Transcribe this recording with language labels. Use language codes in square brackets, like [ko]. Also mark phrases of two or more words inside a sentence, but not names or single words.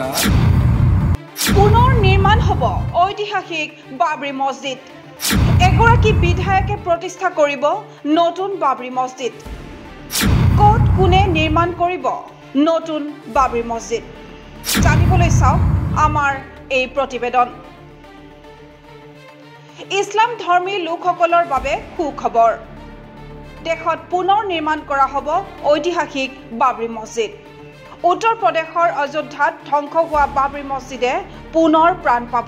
[as] পুনৰ নিৰ্মাণ হ'ব ঐতিহাসিক বাবৰি মছজিদ। এগৰাকী বিধায়কে প্ৰতিষ্ঠা কৰিব নতুন বাবৰি মছজিদ। ক'ত কোনে নিৰ্মাণ কৰিব নতুন বাবৰি মছজিদ जानिবলৈ চাওক আমাৰ এই প্ৰতিবেদন। ইছলাম ধৰ্মী লোকসকলৰ বাবে সুখবৰ। দেশত পুনৰ নিৰ্মাণ কৰা হ'ব ঐতিহাসিক বাবৰি মছজিদ। উত্তৰ প্ৰদেশৰ অযোধ্যাত ধ্বংস হোৱা বাবৰি মছজিদে পুনৰ প্ৰাণ পাব।